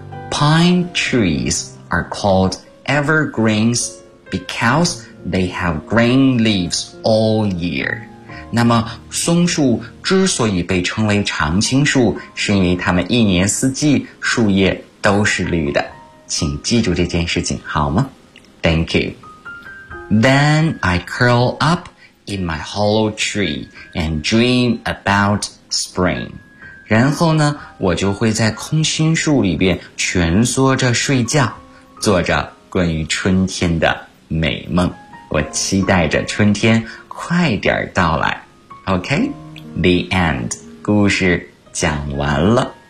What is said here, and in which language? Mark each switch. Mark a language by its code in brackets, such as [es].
[en] Pine trees are called evergreens.Because they have green leaves all year. [zh] 那么松树之所以被称为常青树，是因为它们一年四季树叶都是绿的。请记住这件事情好吗？ [en] Thank you. Then I curl up in my hollow tree and dream about spring. [zh] 然后呢，我就会在空心树里边蜷缩着睡觉，做着关于春天的美梦。我期待着春天快点到来。 [en] OK, the end. [zh] 故事讲完了。